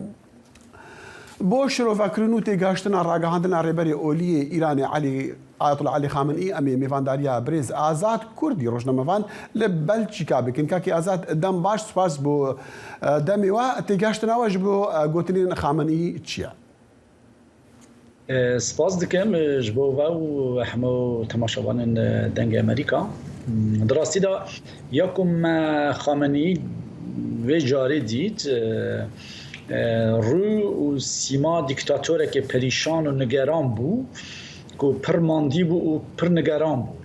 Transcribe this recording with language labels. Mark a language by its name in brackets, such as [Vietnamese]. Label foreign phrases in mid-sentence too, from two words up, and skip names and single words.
[Kurdish] بۆ شرۆڤەکردن و تێگەشتنە ڕاگەهاندنە ڕێبەری ئۆلیە ئیرانی ئایەتوڵە عەلی خامنئی ئەمێ میێڤانداریە برێز ئازاد کوردی ڕۆژنەمەوان لە بەلجیکا بکەن. کاکی ئازاد دەم باش سپاس بۆ دەمێوە تێگەشتنەوەش بۆ گوتنین خامنئی چییە؟ سپاس دکەم ji bo ve û hemû temaşevanên dengê Amerîka. Di rastî de ya ku me Xameneî vê carê dît rû û sîma dîktatorekê perîşan û nigeran bû ku pir mandî bû û pir nigeran bû.